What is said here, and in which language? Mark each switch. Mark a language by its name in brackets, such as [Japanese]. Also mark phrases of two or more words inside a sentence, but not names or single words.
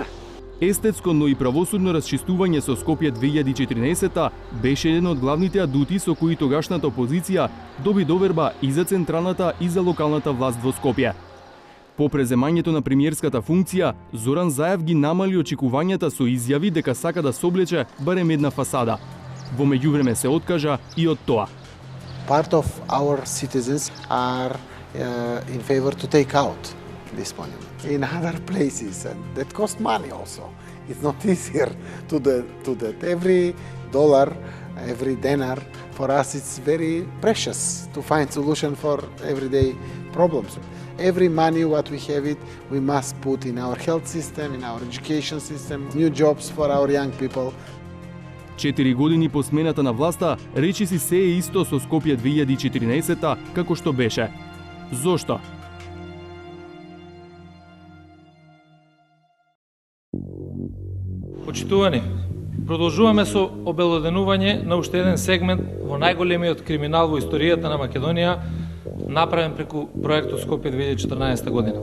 [Macedonian] Естетско, но и правосудно расчистување со Скопје 2014 беше еден од главните адути со кои тогашната опозиција доби доверба и за централната и за локалната власт во Скопје. По преземањето на премиерската функција, Зоран Заев ги намали очекувањата со изјави дека сака да соблече барем една фасада. Во меѓувреме се откажа и од тоа. [English] Part of our citizens are in favor to take out this monument in other places, and that costs money also. It's not easier to that. Every dollar, every dinar, for us it's very precious to find solution for everyday problems. Every money what we have it, we must put in our health system, in our education system, new jobs for our young people. [Macedonian] 4 години по смената на власта, речиси се е исто со Скопје 2014 како што беше. Зошто? Почитувани, Продолжуваме со обелоденување на уште еден сегмент во најголемиот криминал во историјата на Македонија, направен преку проектот Скопје 2014 година.